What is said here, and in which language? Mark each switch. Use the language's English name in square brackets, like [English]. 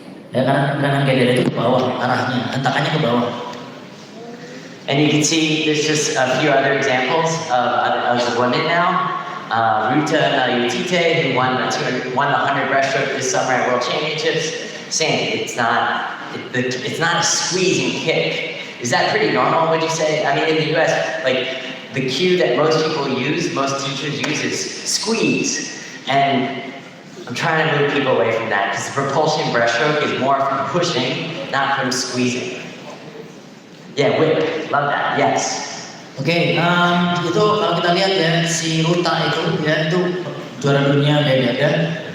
[Indonesian] Ya, karena tendangan gaya dada itu ke bawah arahnya, hentakannya ke bawah. [English] And you can see there's just a few other examples of the women now. Ruta Nayutite, who won the 100 breaststroke this summer at World Championships, saying it's not a squeezing kick. Is that pretty normal, would you say? I mean, in the US, like, the cue that most people use, most teachers use is squeeze. And I'm trying to move people away from that because the propulsion breaststroke is more from pushing, not from squeezing. Yeah, whip, love that, yes. [Indonesian] Oke, itu kalau kita lihat ya si Ruta itu ya itu juara dunia dada.